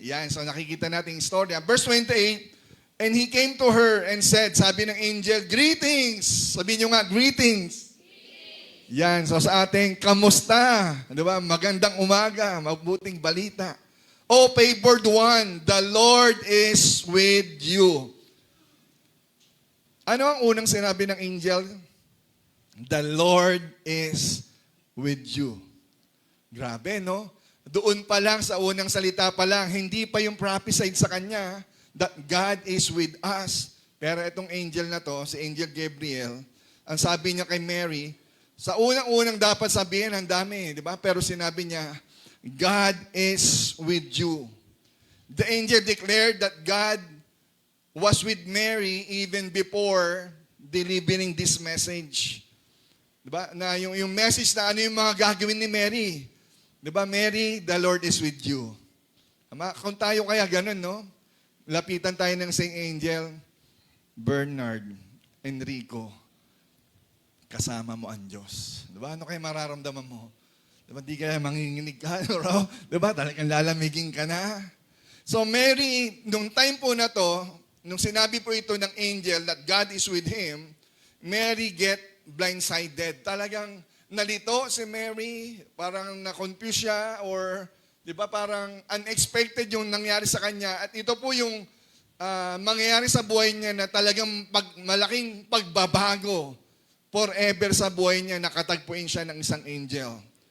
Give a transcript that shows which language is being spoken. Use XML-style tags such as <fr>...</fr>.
<en>Yan,</en> <tl>so nakikita natin yung story.</tl> <en>Verse 28, and he came to her and said,</en> <tl>sabi ng angel,</tl> <en>greetings!</en> <tl>Sabi niyo nga, greetings! Yan, so sa ating, kamusta? Diba? Magandang umaga, mabuting balita.</tl> <en>O favored one, the Lord is with you.</en> <tl>Ano ang unang sinabi ng angel?</tl> <en>The Lord is with you.</en> <tl>Grabe, no? Doon pa lang, sa unang salita pa lang, hindi pa yung prophesied sa kanya</tl> <en>that God is with us.</en> <tl>Pero itong angel na to, si Angel Gabriel, ang sabi niya kay Mary, sa unang-unang dapat sabihin, ang dami, di ba? Pero sinabi niya,</tl> <en>God is with you. The angel declared that God was with Mary even before delivering this message. Diba?</en> <tl>Na yung message na ano yung mga gagawin ni Mary. Diba?</tl> <en>Mary, the Lord is with you.</en> <tl>Kung tayo kaya ganun, no? Lapitan tayo ng Saint Angel, Bernard, Enrico, kasama mo ang Diyos. Diba? Ano kayo mararamdaman mo? Diba? Di kaya manginginig ka, no? Diba? Talagang lalamigin ka na. So Mary, nung time po na to, nung sinabi po ito ng angel</tl> <en>that God is with him, Mary get blindsided.</en> <tl>Talagang nalito si Mary, parang na-confuse siya, or di ba parang unexpected yung nangyari sa kanya. At ito po yung mangyayari sa buhay niya na talagang malaking pagbabago forever sa buhay niya, nakatagpuin siya ng isang angel.</tl>